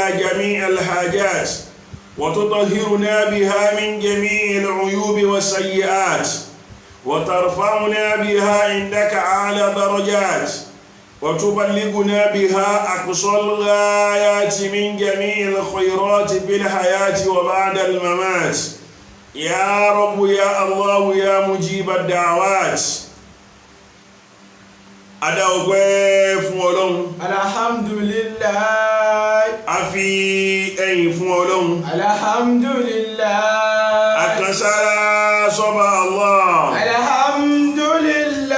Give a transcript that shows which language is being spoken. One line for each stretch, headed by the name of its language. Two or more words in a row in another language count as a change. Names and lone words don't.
Arabic: جميع الحاجات وتطهرنا بها من جميع العيوب والسيئات وترفعنا بها عندك أعلى درجات وتبلغنا بها أقصى الغايات من جميع الخيرات في الحياة وبعد الممات يا رب يا الله يا مجيب الدعوات.
Yoruba: Adá ọpẹ́ fún Ọlọ́run. Alhamdulillah. A fi ẹ̀yìn fún Ọlọ́run. Alhamdulillah. Àkànṣára sọ́ba Allah.